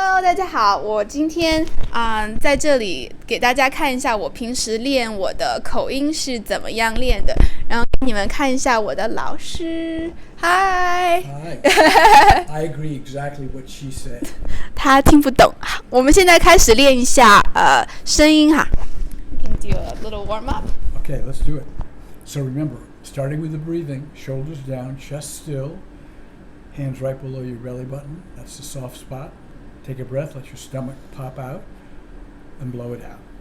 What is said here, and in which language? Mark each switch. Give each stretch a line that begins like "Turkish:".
Chinese: 大家好，我今天在这里给大家看一下我平时练我的口音是怎么样练的，然后你们看一下我的老师。
English: Hi I agree exactly what she said.
Chinese: 他听不懂。我们现在开始练一下声音哈。
English: We can do a little warm up. Okay, let's do it. So remember, starting with the breathing, shoulders down, chest still, hands right below your belly button. That's the soft spot. Take a breath, let your stomach pop out, and blow it out.